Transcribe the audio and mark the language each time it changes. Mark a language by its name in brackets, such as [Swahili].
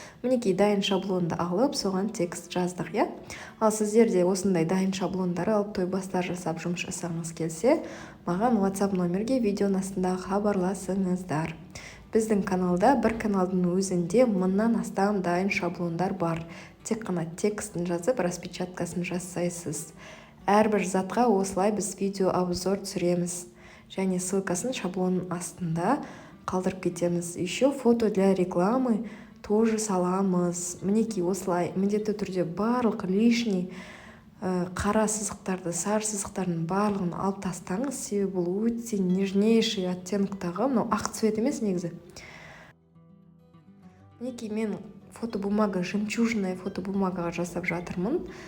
[Kazakh] Мінекей дайын шаблонды алып, соған текст жаздық, я? Ал сіздер де осындай дайын шаблондары алып тойбастар жасап жұмыс жасағыңыз келсе, маған WhatsApp номерге видеоның астындағы хабарласыңыздар. Біздің каналда бір каналдың өзінде 1000-нан астам дайын шаблондар бар. Тек қана текстін жазып, распечаткасын жасайсыз. Әрбір затқа осылай біз видео обзор түсіреміз. Және ссылкасын шаблонның астында қалдырып кетеміз. [Russian] Еще фото для рекламы тоже саламыз. [Kazakh] Мінекей осылай міндетті түрде барлық лишний қара сызықтарды, сары сызықтардың барлығын алып тастаңыз. Себебі бұл өте нежнейший оттенктағы, мынау ақ цвет емес негізі. Мінекей мен фотобумага, жемчужная фотобумагаға жасап жатырмын.